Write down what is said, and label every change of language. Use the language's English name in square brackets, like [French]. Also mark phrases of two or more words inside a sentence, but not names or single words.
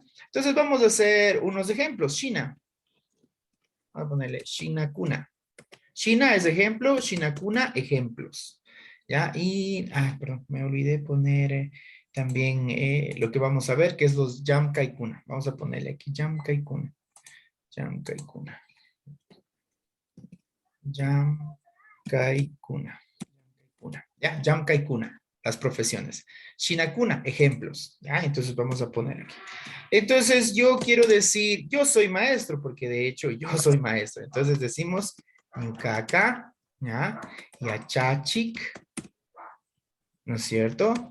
[Spanish] Entonces vamos a hacer unos ejemplos. China. Voy a ponerle Shinakuna. China es ejemplo, Shinakuna, ejemplos. ¿Ya? Y, perdón, me olvidé poner también lo que vamos a ver, que es los Jamkaikuna. Vamos a ponerle aquí Jamkaikuna. Jamkaikuna. Jamkaikuna. Ya, Jamkaikuna, las profesiones. Shinakuna, ejemplos. Ya, entonces vamos a poner aquí. Entonces yo quiero decir, yo soy maestro, porque de hecho yo soy maestro. Entonces decimos Nyukaka, ¿ya? Yachachik, ¿no es cierto?